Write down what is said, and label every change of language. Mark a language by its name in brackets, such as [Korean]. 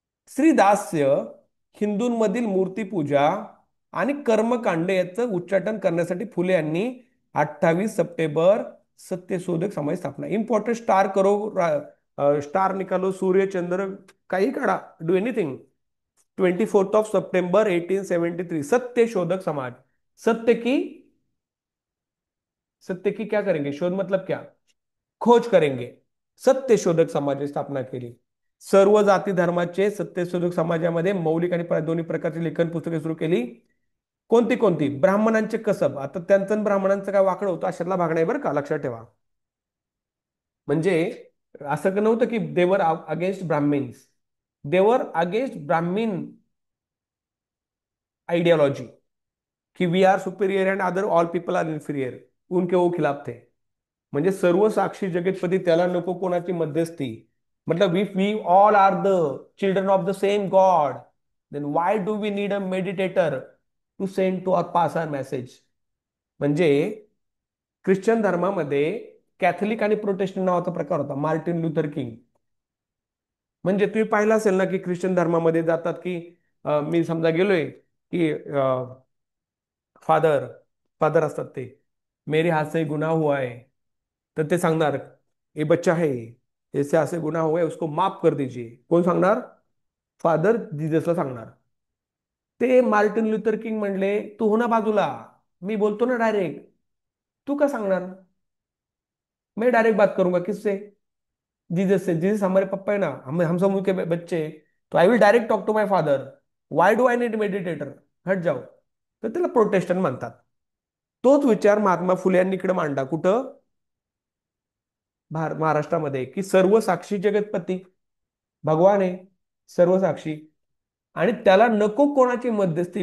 [Marathi] श्रीदास्य, हिंदूंमधील मूर्तीपूजा आणि कर्मकांड याचं उच्चाटन करण्यासाठी फुले यांनी 28 सप्टेंबर सत्यशोधक समाज स्थापना. [Hindi] इम्पॉर्टंट स्टार करो, स्टार निकालो, [Marathi] सूर्य चंद्र काही काढा, [English] Do anything. [Marathi] 24 September 1873 Satyashodhak Samaj. [Hindi] सत्य की, सत्य की क्या करेंगे, शोध मतलब क्या, खोज करेंगे. [Marathi] सत्यशोधक समाजाची स्थापना केली. सर्व जाती धर्माचे सत्यशोधक समाजामध्ये मौलिक आणि दोन्ही प्रकारची लेखन पुस्तके सुरू केली. कोणती कोणती, ब्राह्मणांचे कसब. आता त्यांचं आणि ब्राह्मणांचं काय वाकडं होतं अशातला भाग नाही बरं का, लक्षात ठेवा. म्हणजे असं नव्हतं की [English] they were against Brahmins, they were against Brahmin ideology, की we are superior and other all people are inferior, [Hindi] उनके वो खिलाफ थे. [Marathi] म्हणजे सर्व साक्षी जगतपती, त्याला नको कोणाची मध्यस्थी. [English] मतलब if we all are the children of the same god, then why do we need a meditator to send to our pass our message. [Marathi] म्हणजे ख्रिश्चन धर्मामध्ये कॅथलिक आणि प्रोटेस्टंट नावाचा प्रकार होता, मार्टिन लुथर किंग. म्हणजे तुम्ही पाहिलं असेल ना की ख्रिश्चन धर्मामध्ये जातात की मी समजा गेलोय की फादर फादर असतात ते, [Hindi] मेरे हाथ से गुनाह हुआ है, [Marathi] तर ते सांगणार [Hindi] ए बच्चा है, ऐसे असे गुन्हा हुए उसको माफ कर दीजिए. [Marathi] कोण सांगणार? फादर जिजसला सांगणार. ते मार्टिन लुथर किंग म्हणले, तू हो ना बाजूला, मी बोलतो ना डायरेक्ट, तू का सांगणार? [Hindi] मैं डायरेक्ट बात करूंगा किससे? जीसस से. जीसस हमारे पप्पा है ना, हम सब उनके बच्चे हैं. [English] तो I will direct talk to my father. Why do I need meditator? [Hindi] हट जाओ. [Marathi] तर त्याला प्रोटेस्टंट म्हणतात. तोच विचार महात्मा फुले यांनी इकडे मांडला. कुठं? महाराष्ट्रामध्ये, की सर्व साक्षी जगतपती भगवान आहे, सर्व साक्षी. आणि त्याला नको कोणाची मध्यस्थी.